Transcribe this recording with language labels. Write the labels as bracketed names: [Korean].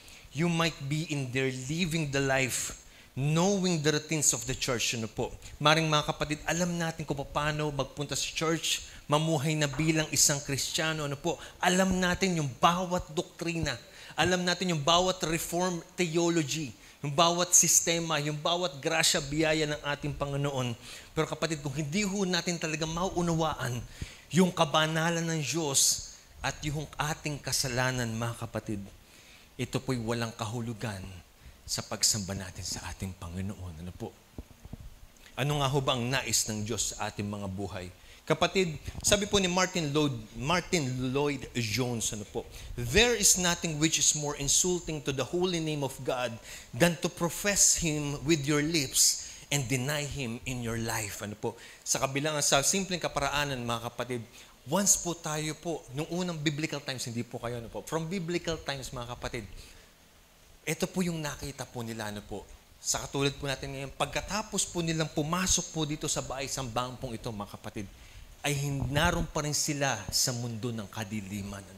[English] You might be in there living the life, knowing the routines of the church. [Filipino] Ano po? Maaaring mga kapatid, alam natin kung paano magpunta sa church, mamuhay na bilang isang Kristiyano. Ano po? Alam natin yung bawat doktrina. Alam natin yung bawat reform theology, yung bawat sistema, yung bawat grasya, biyaya ng ating Panginoon. Pero kapatid, kung hindi ho natin talaga mauunawaan yung kabanalan ng Diyos at yung ating kasalanan, mga kapatid, ito po'y walang kahulugan sa pagsamba natin sa ating Panginoon. Ano po? Ano nga ho ba ang nais ng Diyos sa ating mga buhay? Kapatid, sabi po ni Martin Lloyd Jones, ano po, [English] there is nothing which is more insulting to the holy name of God than to profess Him with your lips and deny Him in your life. [Filipino] Ano po, sa kabilang, sa simpleng kaparaanan, mga kapatid, once po tayo po, nung unang biblical times, hindi po kayo, ano po, [English] from biblical times, [Filipino] mga kapatid, ito po yung nakita po nila, ano po, sa katulad po natin ngayon, pagkatapos po nilang pumasok po dito sa bahay-sambahang pong ito, mga kapatid, ay naroon pa rin sila sa mundo ng kadiliman.